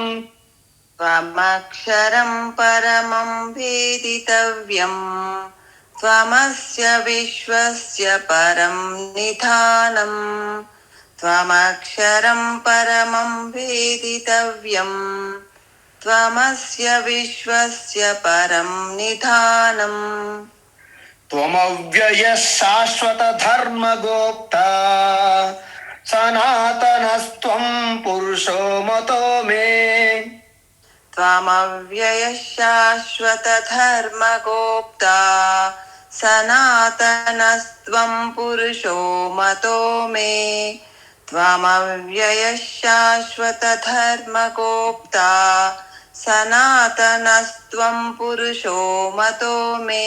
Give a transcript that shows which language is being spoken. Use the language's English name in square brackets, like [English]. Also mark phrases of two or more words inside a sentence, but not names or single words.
[Sanskrit] त्वमक्षरं परमं वेदितव्यं त्वमस्य विश्वस्य परं निधानं त्वमक्षरं परमं वेदितव्यं त्वमस्य विश्वस्य परं निधानं त्वमव्यय शाश्वत धर्मगोप्त सनातनस्त्वं पुरुषो मतो मे त्वमव्यय शाश्वत धर्मगोप्ता सनातनस्त्वं पुरुषो मतो मे त्वमव्यय शाश्वत धर्मगोप्ता सनातनस्त्वं पुरुषो मतो मे.